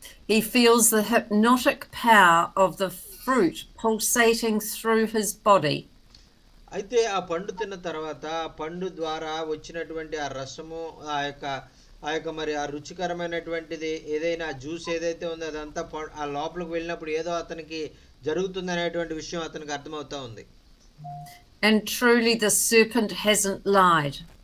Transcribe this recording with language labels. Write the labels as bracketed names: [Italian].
[English] He feels the hypnotic power of the fruit pulsating through his body. [Telugu] అయితే ఆ పండు తిన్న తర్వాత ఆ పండు ద్వారా వచ్చినటువంటి ఆ రసము, ఆ యొక్క మరి ఆ రుచికరమైనటువంటిది ఏదైనా జ్యూస్ ఏదైతే ఉందో అదంతా ఆ లోపలికి వెళ్ళినప్పుడు ఏదో అతనికి జరుగుతుంది అనేటువంటి విషయం అతనికి అర్థమవుతా ఉంది. [English] And truly the serpent hasn't lied.